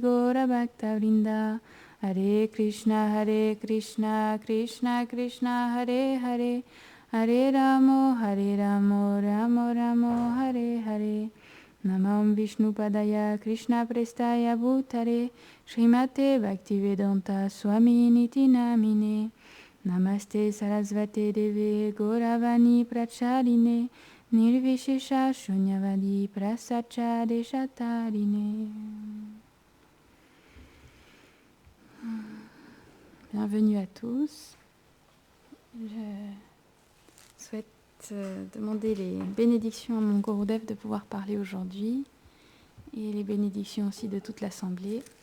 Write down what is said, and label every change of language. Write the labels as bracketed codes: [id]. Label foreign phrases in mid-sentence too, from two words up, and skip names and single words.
[sa] Gaura Bhaktavrinda Hare Krishna Krishna Krishna Hare Hare Hare Ramo Ramo Ramo Hare Hare Namam Vishnu Padaya Krishna Prestaya Bhutare Srimate Bhaktivedanta Swami Niti Namine Namaste Sarasvate Deve Gauravani Pracharine Nirvishesha Shunyavadi Prasacha Deshatarine. [fr] Bienvenue à tous. Je souhaite demander les bénédictions à mon Gurudev de pouvoir parler aujourd'hui et les bénédictions aussi de toute l'Assemblée.